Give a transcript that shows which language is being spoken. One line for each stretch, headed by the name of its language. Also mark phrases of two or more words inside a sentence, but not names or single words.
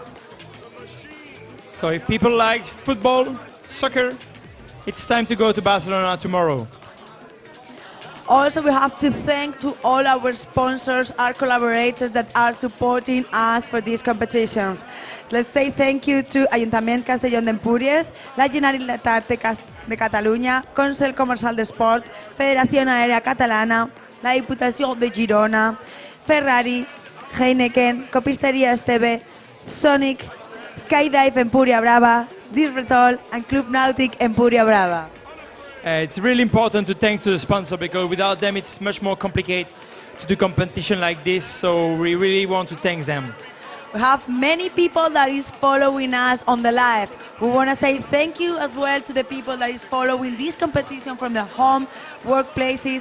English: So if people like football, soccer, it's time to go to Barcelona tomorrow. Also, we have to thank to all our sponsors, our collaborators that are supporting us for these competitions. Let's say thank you to Ayuntament Castellón d'Empúries, la Generalitat de Catalunya, Consell Comercial d'Esports, Federación Aèria Catalana, la Diputació de Girona, Ferrari, Heineken, Copisteria Esteve, Sonic, Skydive Empuria Brava, Disretol, and Club Nautic Empuria Brava. It's really important to thank to the sponsor, because without them it's much more complicated to do competition like this, so we really want to thank them. We have many people that is following us on the live. We want to say thank you as well to the people that is following this competition from the home workplaces.